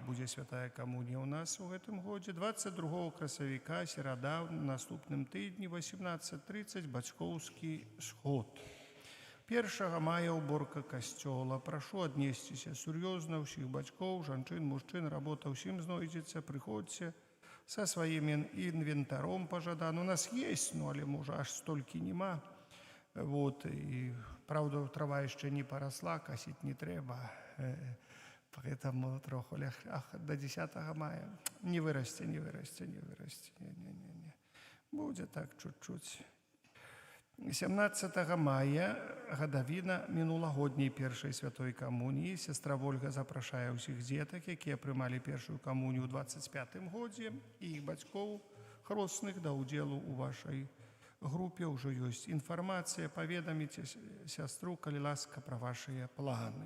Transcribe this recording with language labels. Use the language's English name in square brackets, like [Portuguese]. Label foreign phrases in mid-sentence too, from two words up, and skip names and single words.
[Belarusian] Будзе святая камунія ў нас у гэтым годзе. 22 красавіка, серада, в наступным тыдні, 18:30, бацькоўскі сход. 1 мая уборка касцёла. Прашу аднесціся сур'ёзна ўсіх бацькоў, жанчын, мужчын, работа ўсім знойдзецца. Прыходзьце са сваім інвентаром пажадана. У нас есть, але можа аж столькі нема. [Russian] И, правда, трава еще не поросла, косить не треба, поэтому троху до 10 мая не вырасти. Не. Будет так чуть-чуть. [Belarusian] 17 мая гадавіна мінулагодняй першай святой камуніі. Сестра Вольга запрашае ўсіх дзетак, якія прымалі першую камунію ў 25-м годзе, і іх бацькоў хросных да ўдзелу ў вашай групе. Уже ёсць інфармацыя, паведаміце сястру, калі ласка, пра вашыя планы.